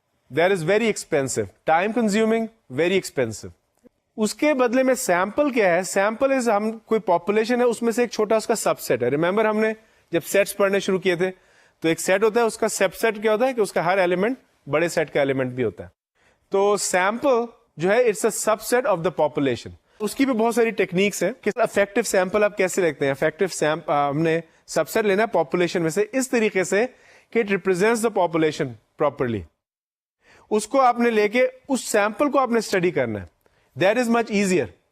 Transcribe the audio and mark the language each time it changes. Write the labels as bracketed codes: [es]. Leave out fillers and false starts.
[en] There is very expensive, time consuming, very expensive. [ur] اس کے بدلے میں سیمپل کیا ہے؟ سیمپل از, ہم کوئی پاپولیشن ہے اس میں سے ایک چھوٹا اس کا سب سیٹ ہے. ریمبر ہم نے جب سیٹس پڑھنے شروع کیے تھے تو ایک سیٹ ہوتا ہے, اس کا سب سیٹ کیا ہوتا ہے کہ اس کا ہر ایلیمنٹ بڑے سیٹ کا ایلیمنٹ بھی ہوتا ہے. تو سیمپل جو ہے [en] It's a subset of the population. [ur] اس کی بھی بہت ساری ٹیکنیکس ہیں کہ افیکٹو سیمپل آپ کیسے لکھتے ہیں. افیکٹو ہم نے سب سیٹ لینا ہے پاپولیشن میں سے اس طریقے سے کہ [en] It represents the population properly. [ur] اس کو آپ نے لے کے اس سیمپل کو آپ نے اسٹڈی کرنا ہے. [en] That is much easier.